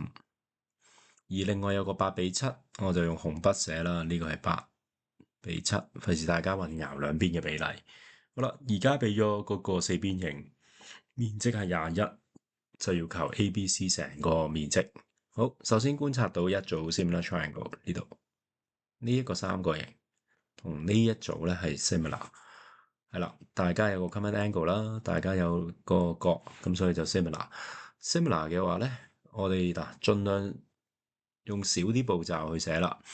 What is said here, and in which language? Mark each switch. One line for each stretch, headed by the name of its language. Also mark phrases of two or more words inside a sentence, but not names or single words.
Cantonese: 而另外有個8:7，我就用紅筆寫啦，呢個係8:7，費事大家混淆兩邊嘅比例。好啦，而家俾咗嗰個四邊形，面積係21，就要求 ABC 成個面積。好，首先觀察到一組
English: similar triangle
Cantonese: 呢度，呢一個三角形同呢一組咧係 similar，係啦，大家有個
English: common angle
Cantonese: 啦，大家有個角，咁所以就 similar。similar 嘅話咧，我哋嗱盡量用少啲步驟去寫啦。